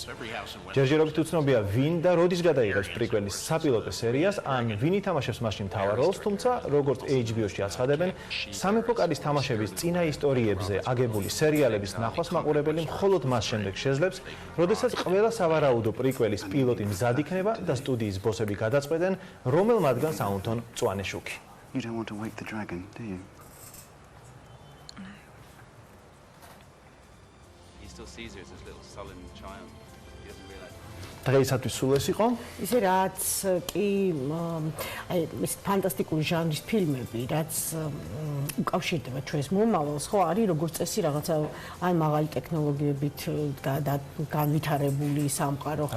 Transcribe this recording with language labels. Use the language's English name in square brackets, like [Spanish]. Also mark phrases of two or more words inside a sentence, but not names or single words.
[Georgian] ჯერჯერობით უცნობია ვინ და როდის გადაიღებს პრიკველის საპილოტო სერიას, ან ვინ ითამაშებს მასში მთავარ როლს, თუმცა როგორც HBO-ში აცხადებენ, სამეფო კარის თამაშების წინაისტორიებზე აგებული სერიალების ნახვას მაყურებელი მხოლოდ მას შემდეგ შეძლებს, როდესაც ყველა სავარაუდო პრიკველის პილოტი მზად იქნება და სტუდიის ბოსები გადაწყვეტენ, რომელ მათგანს აუნთონ მწვანე შუქი. [English] You don't want to wake the dragon, do you? He still sees her as this little sullen child. He doesn't realize. [Georgian] დღეისათვის სულ ეს იყო. ისე რაც კი აი ეს ფანტასტიკური ჟანრის ფილმები, რაც უკავშირდება ჩვენს მომავალს, ხო, არის როგორც წესი რაღაცა ან მაღალი ტექნოლოგიებით განვითარებული სამყარო, ხო?